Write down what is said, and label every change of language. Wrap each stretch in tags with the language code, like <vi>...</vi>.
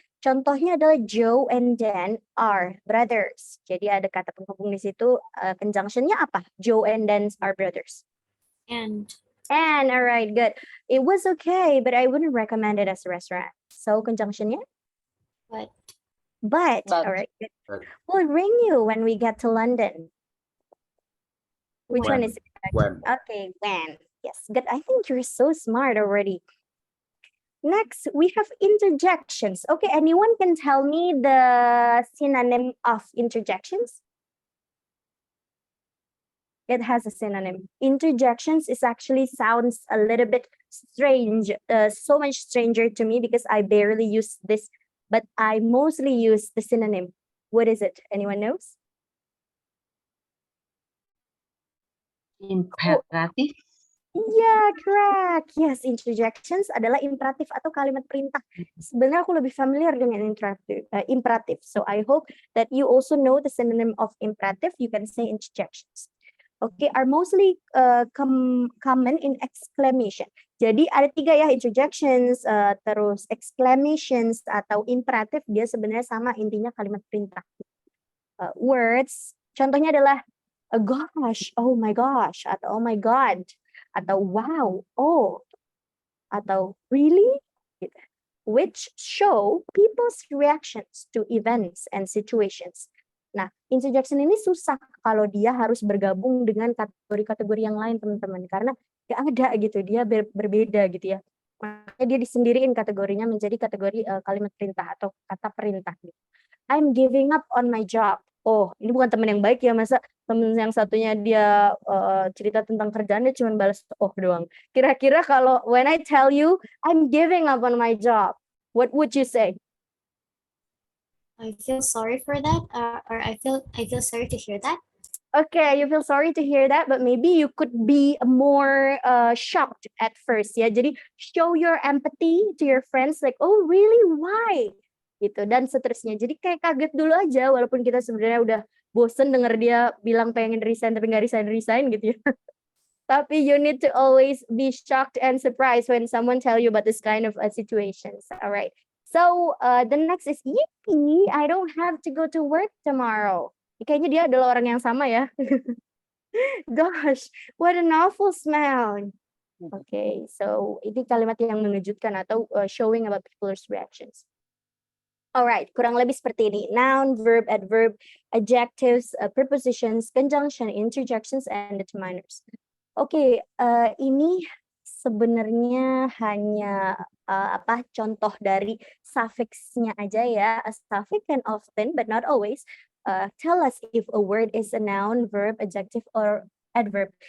<id>Contohnya adalah</id> <en>Joe and Dan are brothers.</en> <id>Jadi ada kata penghubung di situ. Conjunctionnya apa?</id> <en>Joe and Dan are brothers. And. And, alright, good. It was okay, but I wouldn't recommend it as a restaurant. So, conjunctionnya? But, all right, good. We'll ring you when we get to London. Which one is it? When. Okay, when. Yes, good. I think you're so smart already. Next, we have interjections. Okay, anyone can tell me the synonym of interjections? It has a synonym. Interjections is actually sounds a little bit strange, so much stranger to me because I barely use this, but I mostly use the synonym. What is it? Anyone knows? Imperative. Yeah, correct.</en> <id>Yes, interjections adalah imperatif atau kalimat perintah. Sebenarnya aku lebih familiar dengan imperative.</id> <en>So I hope that you also know the synonym of imperative. You can say interjections. Okay, are mostly common in exclamation.</en> <id>Jadi ada 3 ya, interjections, terus exclamations atau imperative, dia sebenarnya sama intinya kalimat perintah.</id> <en>Words,</en> <id>contohnya adalah</id> <en>gosh, oh my gosh, atau oh my god, atau wow, oh, atau really, which show people's reactions to events and situations.</en> <id>Nah, interjection ini susah kalau dia harus bergabung dengan kategori-kategori yang lain, teman-teman, karena nggak ada gitu, dia berbeda gitu ya. Makanya dia disendiriin kategorinya menjadi kategori kalimat perintah atau kata perintah. Gitu.</id> <en>I'm giving up on my job.</en> <id>Oh, ini bukan teman yang baik ya, masa teman yang satunya dia cerita tentang kerjaan dia cuma balas oh doang. Kira-kira kalau</id> <en>when I tell you I'm giving up on my job, what would you say? I feel sorry for that, or I feel sorry to hear that. Okay, you feel sorry to hear that, but maybe you could be more shocked at first. Yeah, jadi show your empathy to your friends, like, oh really, why? gitu dan seterusnya.</en> <id>Jadi kayak kaget dulu aja walaupun kita sebenarnya udah bosen denger dia bilang pengen resign tapi nggak resign gitu ya.</id> <en>Tapi you need to always be shocked and surprised when someone tell you about this kind of situations. All right. So the next is yippee, I don't have to go to work tomorrow.</en> <id>Kayaknya dia adalah orang yang sama ya.</id> <en>Gosh, what an awful smell.</en> <id>Okay, so ini kalimat yang mengejutkan atau</id> <en>showing about people's reactions.</en> <id>Alright, kurang lebih seperti ini.</id> <en>Noun, verb, adverb, adjectives, prepositions, conjunction, interjections, and determiners.</en> <id>Oke, ini sebenarnya hanya contoh dari suffixnya aja ya.</id> <en>A suffix can often, but not always, tell us if a word is a noun, verb, adjective, or adverb.</en>